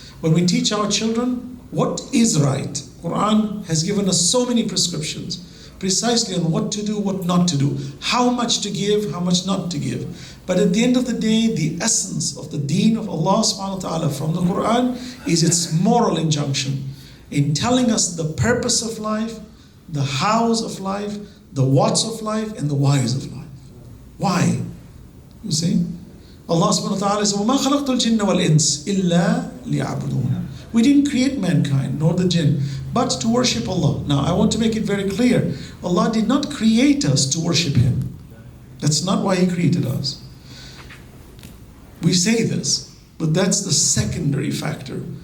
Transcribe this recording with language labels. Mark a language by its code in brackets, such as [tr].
[en] When we teach our children what is right, Quran has given us so many prescriptions, precisely on what to do, what not to do, how much to give, how much not to give. But at the end of the day, the essence of the deen of Allah subhanahu wa ta'ala from the Quran is its moral injunction in telling us the purpose of life, the hows of life, the whats of life, and the whys of life. Why? You see? Allah subhanahu wa ta'ala says, [ar] وَمَا خَلَقْتُ الْجِنَّ وَالْإِنسِ إِلَّا لِيَعْبُدُونَ. [en] We didn't create mankind, nor the jinn, but to worship Allah. Now, I want to make it very clear. Allah did not create us to worship Him. That's not why He created us. We say this, but that's the secondary factor.